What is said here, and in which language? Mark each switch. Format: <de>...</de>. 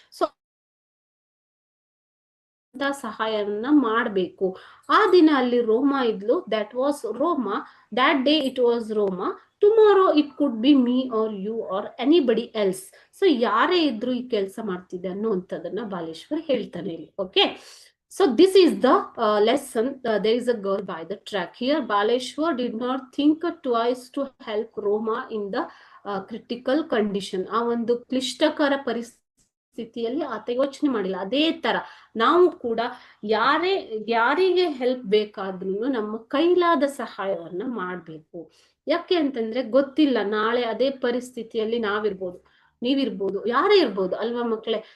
<kn>So ಸಹಾಯವನ್ನ ಮಾಡಬೇಕು. ಆ ದಿನ ಅಲ್ಲಿ ರೋಮಾ ಇದ್ಲು.</kn> <en>That was Roma. That day it was Roma. Tomorrow it could be me or you or anybody else.</en> <kn>So ಯಾರೇ ಇದ್ರು ಈ ಕೆಲಸ ಮಾಡ್ತಿದ್ದೆ ಅನ್ನುವಂಥದ್ದನ್ನ ಬಾಲೇಶ್ವರ್ ಹೇಳ್ತಾನೆ ಇಲ್ಲಿ.</kn> <en>Okay, so this is the lesson. There is a girl by the track. Here Baleshwar did not think twice to help Roma in the critical condition.</en> <kn>ಆ ಒಂದು ಕ್ಲಿಷ್ಟಕರ ಪರಿಸ್ಥಿತಿಯಲ್ಲಿ ಆತ ಯೋಚನೆ ಮಾಡಿಲ್ಲ. ಅದೇ ತರ ನಾವು ಕೂಡ ಯಾರಿಗೆ ಹೆಲ್ಪ್ ಬೇಕಾದ್ರೂ ನಮ್ಮ ಕೈಲಾದ ಸಹಾಯವನ್ನ ಮಾಡ್ಬೇಕು. ಯಾಕೆ ಅಂತಂದ್ರೆ ಗೊತ್ತಿಲ್ಲ, ನಾಳೆ ಅದೇ ಪರಿಸ್ಥಿತಿಯಲ್ಲಿ ನಾವಿರ್ಬೋದು, ನೀವಿರ್ಬೋದು, ಯಾರೇ ಇರ್ಬೋದು ಅಲ್ವಾ ಮಕ್ಕಳೇ?</kn>